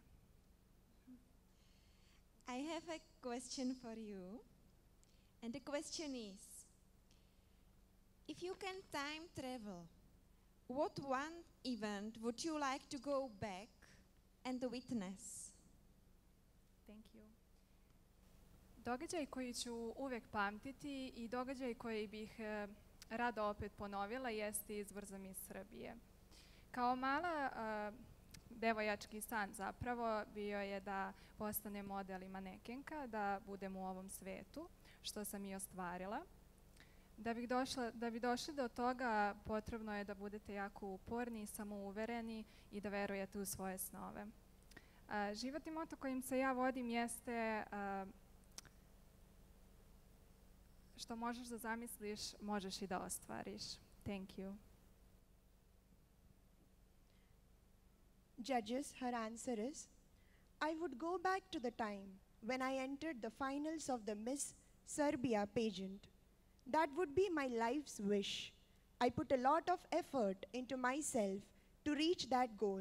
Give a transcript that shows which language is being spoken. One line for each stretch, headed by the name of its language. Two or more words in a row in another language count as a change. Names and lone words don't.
English: I have a question for you. And the question is, if you can time travel, what one event would you like to go back and witness? Thank you.
Serbian: Događaj koji ću uvijek pamtiti i događaj koji bih rado opet ponovila jeste izbor za Miss Srbije. Kao mala devojački san zapravo bio je da postanem model i manekenka, da budem u ovom svetu, što sam i ostvarila. Da bi došli do toga, potrebno je da budete jako uporni, samouvereni i da verujete u svoje snove. Životni moto kojim se ja vodim jeste što možeš da zamisliš, možeš i da ostvariš.
English: Thank you. Judges, her answer is, I would go back to the time when I entered the finals of the Miss Serbia pageant. That would be my life's wish. I put a lot of effort into myself to reach that goal.